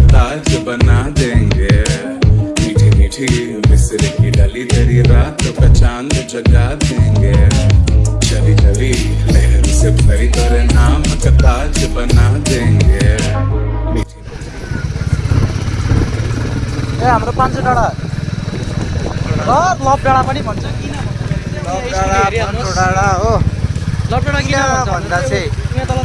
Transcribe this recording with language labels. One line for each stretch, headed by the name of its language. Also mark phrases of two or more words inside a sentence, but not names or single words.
Hindi: ताज बना देंगे मीठी मीठी मिस्र की डली तेरी रात का चांद जगा देंगे चली चली लहरों से भरी तेरे नाम का ताज बना देंगे
Nepali: ए हाम्रो 500 डाँडा लप डाँडा पनि भन्छ किन डाँडा हो लप डाँडा किन भन्छ भन्दा चाहिँ यहाँ तल